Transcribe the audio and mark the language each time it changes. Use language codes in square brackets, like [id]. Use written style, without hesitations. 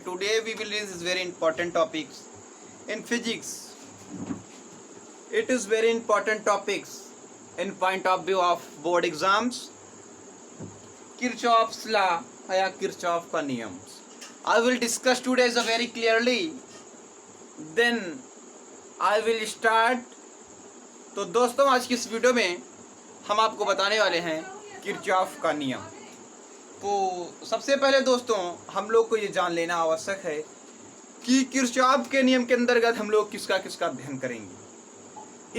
[en] Today we will discuss very important topics in physics. It is very important topics in point of view of board exams. [hi] Kirchhoff's law या Kirchhoff का नियम. [en] I will discuss today so very clearly. Then I will start. [hi] तो दोस्तों आज की इस video में हम आपको बताने वाले हैं किरचॉफ का नियम। तो सबसे पहले दोस्तों हम लोग को ये जान लेना आवश्यक है कि किरचॉफ के नियम के अंतर्गत हम लोग किसका अध्ययन करेंगे।